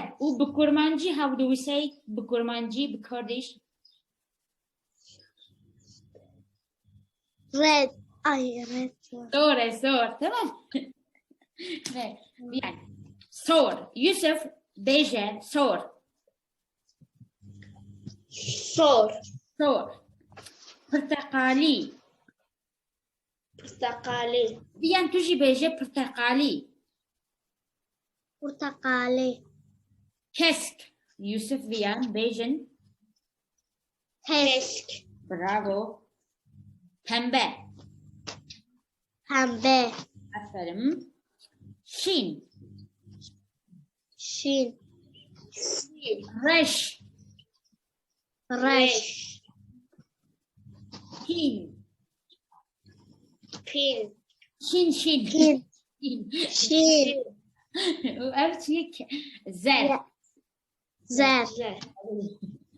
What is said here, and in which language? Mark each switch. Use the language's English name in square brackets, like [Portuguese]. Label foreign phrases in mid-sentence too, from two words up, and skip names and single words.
[Turkish] Bu kurmancı, [English] how do we say? [Turkish] Bu kurmancı, bu Kurdish. [English] Red. Ay red. [Turkish] Sor. Tamam. Evet. Vian. [Kurdish] Sor. Yusuf, beje, sor. Sor. Sor. Portakali. Portakali. Vian, tuji beje portakali. Portakali. Kesk. Yusuf, Vian, bejin. Kesk. [Turkish] Bravo. Pembe. Pembe. Aferin. [Kurdish] Şin. Şin. Reş. Reş. [English] Pin. Pin. [Kurdish] Şin. Pin. Şin. Zer. Zer.